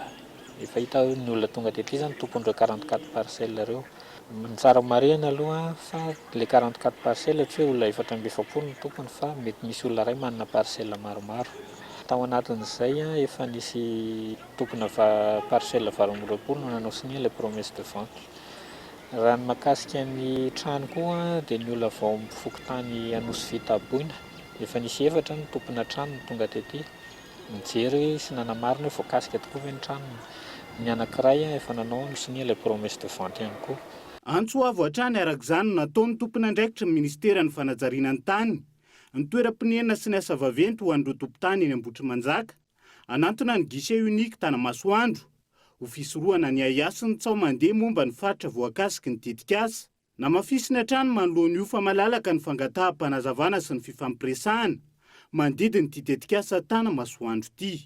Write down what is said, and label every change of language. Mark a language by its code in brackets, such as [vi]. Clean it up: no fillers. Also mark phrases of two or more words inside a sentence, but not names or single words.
[mg] Efa hita ny olona tonga tetry zany tompon'ireo 44 parcelles ireo. Ny tsara marihana aloha fa le 44 parcelles tsy hoe olona 470 ny tompony fa mety misy olona iray manana parcelle maromaro. Tao anatin'izay efa nisy tompona parcelle 20 no nanao [fr] signé le promesse de vente. [mg] Raha ny mahakasika ny trano koa dia ny olona vao mifoky tany Anosy Vita Aboina. Efa nisy 4 ny tompona trano tonga tetỳ. Mijery sy nanamarina hoe voakasika tokoa ve ny tranony. Ny anankiray efa nanao [fr] signé le promesse de vente [mg] ihany koa. Antsoavo hatrany arak'izany nataon'ny tompona andraikitra ny Ministeran'ny Fanajarianan'ny tany, ny toeram-pinenana sy ny asa vaventy ho an'ireo tompon-tany eny Ambotrimanjaka, anantona ny [fr] guichet unique [mg] Tanamasoandro, ho fisorohana ny aiasy ny tsao mandeha momba ny faritra voakasiky ny tetikasa, na mafisina trano manoloana io fa malalaka ny fangataham-panazavana sy ny fifampiresahana mandidiny ity tetikasa Tanamasoandro ity.